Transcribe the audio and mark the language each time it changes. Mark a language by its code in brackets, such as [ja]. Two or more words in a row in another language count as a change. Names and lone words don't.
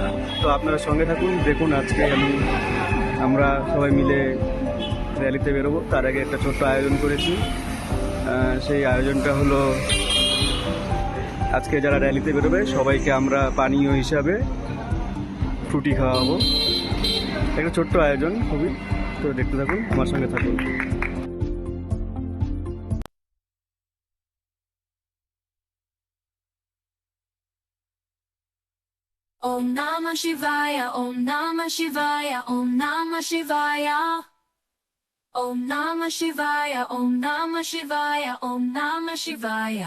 [bn] তো আপনারা সঙ্গে থাকুন, দেখুন আজকে আমরা সবাই মিলে র্যালিতে বেরোবো। তার আগে একটা ছোট্ট আয়োজন করেছি। সেই আয়োজনটা হলো, আজকে যারা র্যালিতে বেরোবে সবাইকে আমরা পানীয় হিসাবে ফ্রুটি খাওয়াবো। একটা ছোট্ট আয়োজন খুবই। তো দেখতে থাকুন, আমার সঙ্গে থাকুন। [sa] ॐ नमः शिवाय, ॐ नमः शिवाय, ॐ नमः शिवाय. ॐ नमः शिवाय, ॐ नमः शिवाय, ॐ नमः शिवाय.